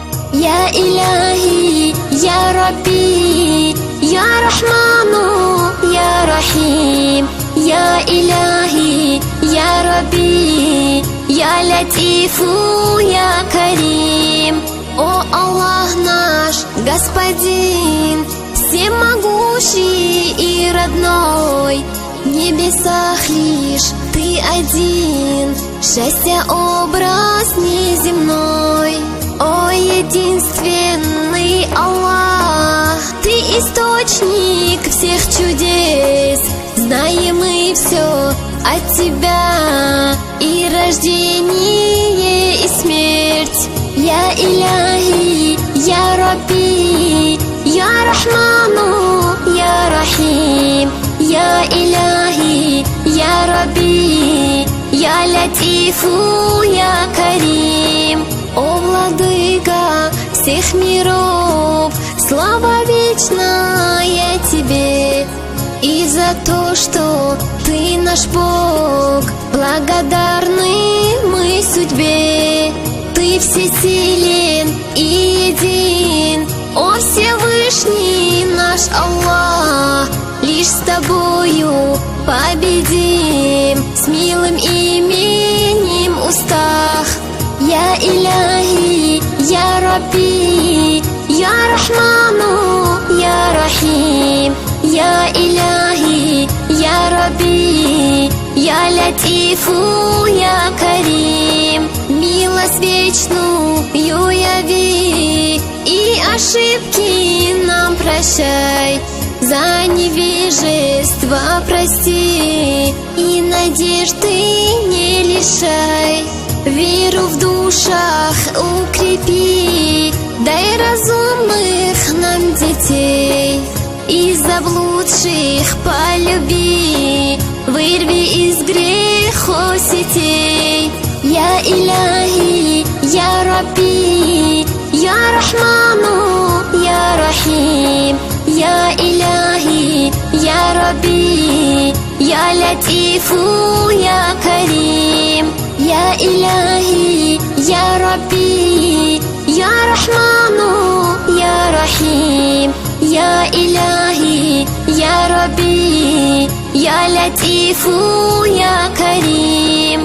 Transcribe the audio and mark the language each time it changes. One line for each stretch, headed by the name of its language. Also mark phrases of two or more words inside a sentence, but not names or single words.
Arabic: يا إلهي يا ربي يا رحمن يا رحيم يا إلهي يا ربي يا لطيف يا كريم.
Russian: О Аллах наш, Господин, всемогущий и родной, в небесах лишь Ты один, счастья образ неземной. О единственный Аллах, Ты источник всех чудес, знаем мы все от Тебя, и рождение, и смерть.
Arabic: يا إلهي يا ربي يا رحمن يا رحيم يا إلهي يا ربي يا لطيف, يا كريم.
Russian: О Владыка всех миров, слава вечная Тебе, и за то, что Ты наш Бог, благодарны мы судьбе. Ты всесилен и един, о Всевышний наш Аллах, лишь с Тобою победим, с милым именем в устах.
Arabic: يا إلهي يا ربي يا رحمن يا رحيم يا إلهي يا ربي يا لطيف, يا كريم.
Russian: Милость вечную яви, и ошибки нам прощай, за невежество прости, и надежды не лишай. Веру в душах укрепи, дай разумных нам детей, и заблудших полюби, вырви из грехов сетей.
Arabic: يا إلهي يا ربي يا رحمن يا رحيم يا إلهي يا ربي يا لطيف يا كريم. يا إلهي يا ربي يا رحمن يا رحيم يا إلهي يا ربي يا لطيف يا كريم.